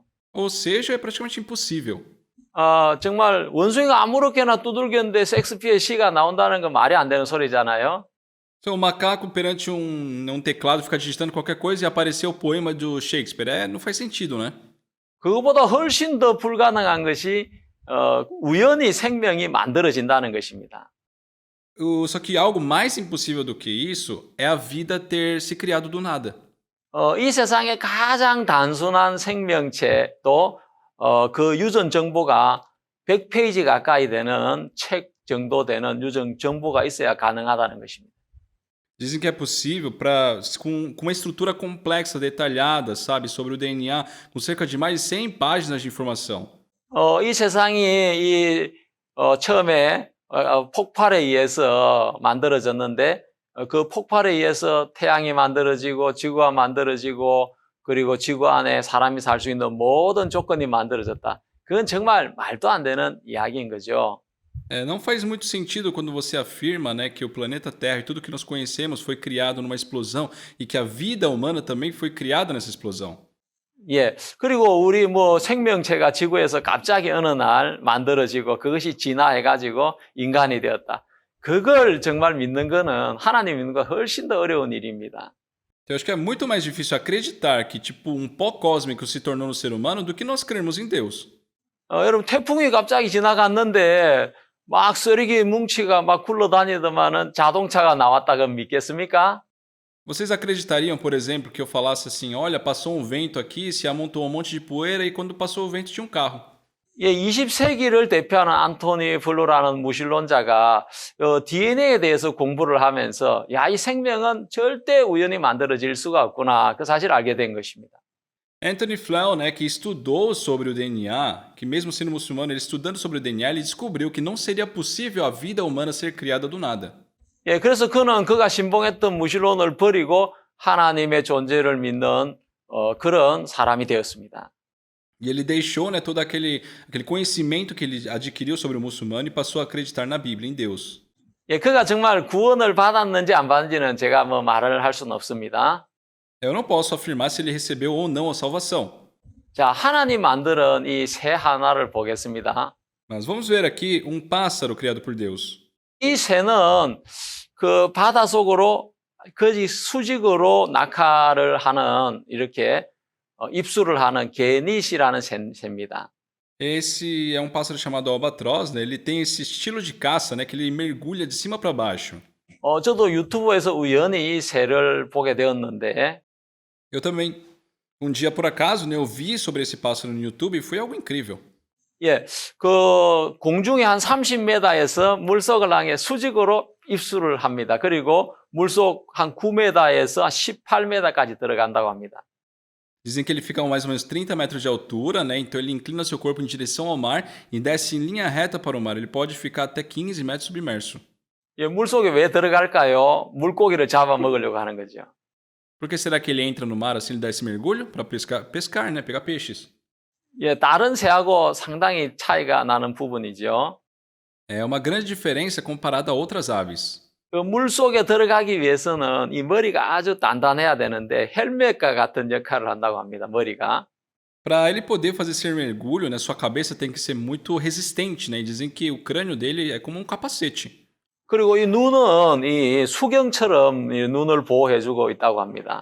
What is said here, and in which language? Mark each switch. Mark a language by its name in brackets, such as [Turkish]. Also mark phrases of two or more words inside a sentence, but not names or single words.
[Portuguese] Ou seja, é praticamente impossível. [Korean] 정말 원숭이가 아무렇게나 두들겼는데 셰익스피어의 시가 나온다는 건 말이 안 되는 소리잖아요. [Portuguese] Então, o macaco perante um teclado fica digitando qualquer coisa e apareceu o poema do Shakespeare. Não faz sentido, né? [Korean] 그거보다 훨씬 더 불가능한 것이 우연히 생명이 만들어진다는 것입니다. [Portuguese] Só que algo mais impossível do que isso é a vida ter se criado do nada. [Korean] 이 세상의 가장 단순한 생명체도 그 유전 정보가 100페이지 가까이 되는 책 정도 되는 유전 정보가 있어야 가능하다는 것입니다. [Portuguese] Dizem que é possível com uma estrutura complexa, detalhada, sabe, sobre o DNA, com cerca de mais de 100 páginas de informação. [Korean] 이 세상이 처음에 폭발에 의해서 만들어졌는데 그 폭발에 의해서 태양이 만들어지고 지구가 만들어지고 그리고 지구 안에 sa람이 살 수 있는 모든 조건이 만들어졌다. 그건 정말 말도 안 되는 이야기인 거죠. [Portuguese] Não faz muito sentido quando você afirma, né, que o planeta Terra e tudo que nós conhecemos foi criado numa explosão e que a vida humana também foi criada nessa explosão. [Korean] 예, 그리고 우리 생명체가 지구에서 갑자기 어느 날 만들어지고 그것이 진화해가지고 인간이 되었다. 그걸 정말 믿는 거는 하나님 믿는 거 훨씬 더 어려운 일입니다. [Portuguese] Eu acho que é muito mais difícil acreditar que tipo um pó cósmico se tornou no ser humano do que nós crermos em Deus. [Korean] 여러분 태풍이 갑자기 지나갔는데 막 쓰레기 뭉치가 막 굴러다니더만은 자동차가 나왔다고 믿겠습니까? [Portuguese] Vocês acreditariam, por exemplo, que eu falasse assim, olha, passou um vento aqui, se amontou um monte de poeira e quando passou o vento tinha um carro? [Korean] 예, 20세기를 대표하는 안토니 플루라는 무신론자가 DNA에 대해서 공부를 하면서 야, 이 생명은 절대 우연히 만들어질 수가 없구나. 그 사실을 알게 된 것입니다. [Portuguese] Anthony Flew, né, que estudou sobre o DNA, que mesmo sendo muçulmano, ele estudando sobre o DNA, ele descobriu que não seria possível a vida humana ser criada do nada. [Korean] 예, 그래서 그는 그가 신봉했던 mu신론을 버리고 하나님의 존재를 믿는 그런 사람이 되었습니다. [Portuguese] E ele deixou, né, todo aquele conhecimento que ele adquiriu sobre o muçulmano e passou a acreditar na Bíblia, em Deus. [Korean] 예, 그가 정말 구원을 받았는지 안 받았는지는 제가 뭐 말을 할 수는 없습니다. [Portuguese] Eu não posso afirmar se ele recebeu ou não a salvação. [Korean] 자, 하나님 만드는 이 새 하나를 보겠습니다. [Portuguese] Mas vamos ver aqui um pássaro criado por Deus. [Korean] 이 새는 그 바다 속으로 거의 수직으로 낙하를 하는 이렇게 입수를 하는 게닛이라는 새입니다. [Portuguese] Esse é um pássaro chamado albatroz, né? Ele tem esse estilo de caça, né, que ele mergulha de cima para baixo. [Korean] 저도 유튜브에서 우연히 이 새를 보게 되었는데 [Portuguese] Eu também, um dia por acaso, né, eu vi sobre esse pássaro no YouTube e foi algo incrível. [Korean] 예, 그 공중에 한 30m에서 물속을 향해 수직으로 입수를 합니다. 그리고 물속 한 9m에서 18m까지 들어간다고 합니다. [Portuguese] Dizem que ele fica a mais ou menos 30 metros de altura, né? Então ele inclina seu corpo em direção ao mar e desce em linha reta para o mar. Ele pode ficar até 15 metros submerso. [Korean] 예, 물속에 왜 들어갈까요? 물고기를 잡아먹으려고 하는 거죠. [Portuguese] Por que será que ele entra no mar assim, ele dá esse mergulho? Para pescar, né? Pegar peixes. [Korean] 예, 다른 새하고 상당히 차이가 나는 부분이죠. [Portuguese] É uma grande diferença comparada a outras aves. [Korean] 그 물속에 들어가기 위해서는 이 머리가 아주 단단해야 되는데 헬멧과 같은 역할을 한다고 합니다. 머리가. [Portuguese] Para ele poder fazer esse mergulho, né, sua cabeça tem que ser muito resistente, né? E dizem que o crânio dele é como um capacete. [Korean] 그리고 이 눈은 이 수경처럼 이 눈을 보호해주고 있다고 합니다.